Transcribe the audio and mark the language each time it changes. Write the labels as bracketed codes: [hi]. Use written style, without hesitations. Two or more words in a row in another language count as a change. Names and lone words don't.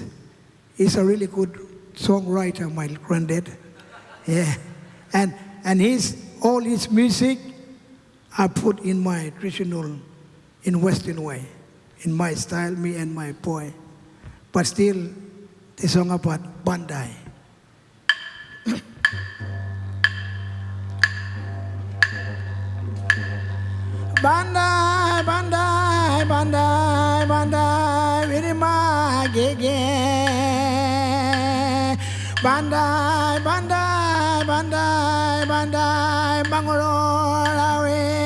[en] He's a really good songwriter, my granddad. Yeah. And all his music I put in my traditional, in Western way, in my style, me and my boy. But still, the song about Bandai. [sn] Bandai, Bandai, Bandai, Bandai, Virima Gege. Bandai, Bandai, Bandai, Bandai, Bangalorawe.